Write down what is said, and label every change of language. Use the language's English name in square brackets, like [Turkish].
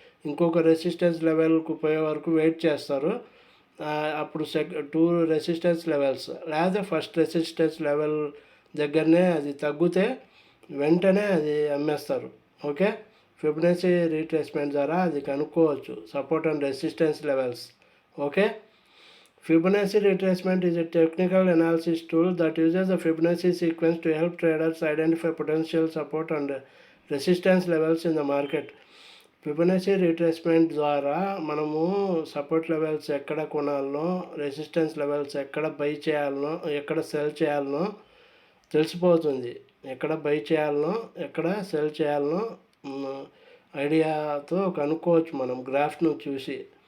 [Telugu] ఇంకొక రెసిస్టెన్స్ లెవెల్కు పోయే వరకు వెయిట్ చేస్తారు. అప్పుడు 2 రెసిస్టెన్స్ లెవెల్స్ లేదా ఫస్ట్ రెసిస్టెన్స్ లెవెల్ దగ్గరనే అది తగ్గితే వెంటనే అది అమ్మేస్తారు. ఓకే, ఫిబొనాచి రీట్రేస్మెంట్ ద్వారా అది కనుక్కోవచ్చు, support and resistance levels. [English] Okay, Fibonacci retracement is a technical analysis tool that uses the Fibonacci sequence to help traders identify potential support and resistance levels in the market. [Telugu] Fibonacci retracement ద్వారా మనము support levels ఎక్కడ కొనాలనో, resistance levels ఎక్కడ by చేయాలనో, ఎక్కడ cell చేయాలనో తెలిసిపోతుంది. ఎక్కడ by చేయాలనో ఎక్కడ సెల్ చేయాలనో ఐడియాతో కనుక్కోవచ్చు మనం గ్రాఫ్ను చూసి.